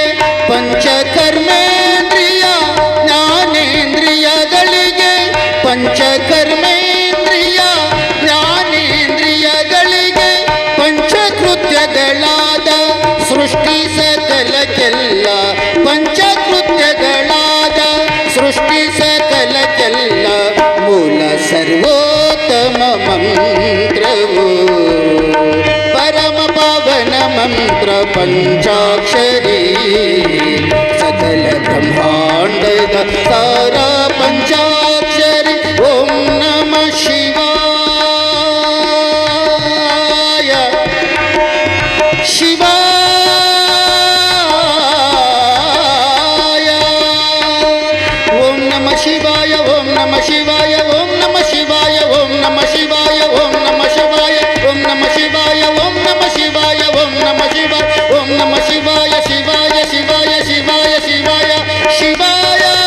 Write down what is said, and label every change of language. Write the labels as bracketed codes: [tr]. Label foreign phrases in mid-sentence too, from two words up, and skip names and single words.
[kn] ಪಂಚಕರ್ಮೇಂದ್ರಿಯ ಜ್ಞಾನೇಂದ್ರಿಯಗಳಿಗೆ, ಪಂಚಕರ್ಮೇಂದ್ರಿಯ ಜ್ಞಾನೇಂದ್ರಿಯಗಳಿಗೆ, ಪಂಚಕೃತ್ಯಗಳಾದ ಸೃಷ್ಟಿ ಸಕಲಕ್ಕೆಲ್ಲ, ಪಂಚಕೃತ್ಯಗಳಾದ ಸೃಷ್ಟಿ ಸಕಲಕ್ಕೆಲ್ಲ ಮೂಲ ಸರ್ವೋತ್ತಮ ಮಂತ್ರವು. ಪರಮ ಪಾವನ ಮಂತ್ರ ಪಂಚಾಕ್ಷರಿ, ಸಕಲ ಬ್ರಹ್ಮಾಂಡದ ಸಾರ ಪಂಚಾಕ್ಷರಿ [sa] ಓಂ ನಮಃ ಶಿವಾಯ ಶಿವಾಯ ಓಂ ನಮಃ ಶಿವಾಯ ಓಂ ನಮಃ ಶಿವಾಯ ಓಂ ನಮಃ ಶಿವಾಯ ಓಂ ನಮಃ ಶಿವಾಯ ಓಂ ನಮಃ ಶಿವಾಯ ಓಂ ನಮಃ ಶಿವಾಯ ಓಂ ನಮಃ ಶಿವಾಯ ಓಂ ನಮಃ ಶಿವಾಯ ಓಂ ನಮಃ ಶಿವಾಯ ಶಿವಾಯ ಶಿವಾಯ ಶಿವಾಯ ಶಿವಾಯ ಶಿವಾಯ